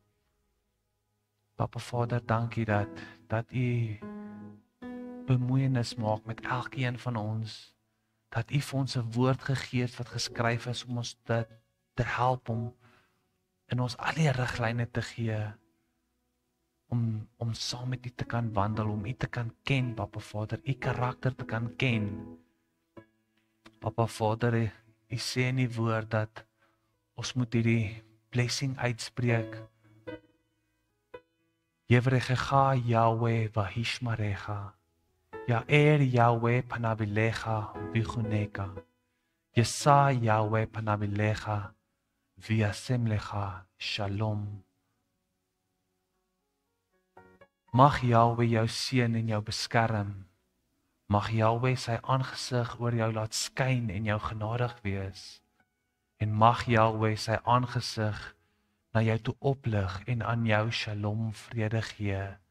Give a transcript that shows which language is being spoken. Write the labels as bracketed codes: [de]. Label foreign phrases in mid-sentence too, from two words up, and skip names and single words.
[af] Papa Vader, dankie dat U bemoeienis maak met elkeen van ons, dat U vir ons 'n woord gegee het wat geskryf is om ons te help om in ons al die riglyne te gee, om saam met U te kan wandel, om U te kan ken, Papa Vader, U karakter te kan ken. Papa Vader, U sê in die woord dat ons moet hierdie blessing uitspreek. [he] יברכך יהוה וישמרך. יאר יהוה פניו אליך ויחנך. ישא יהוה פניו אליך וישם לך שלום. [af] Mag Yahweh jou seën en jou beskerm. Mag Yahweh sy aangesig oor jou laat skyn en jou genadig wees. En mag Yahweh sy aangesig na jou toe oplig en aan jou shalom vrede gee.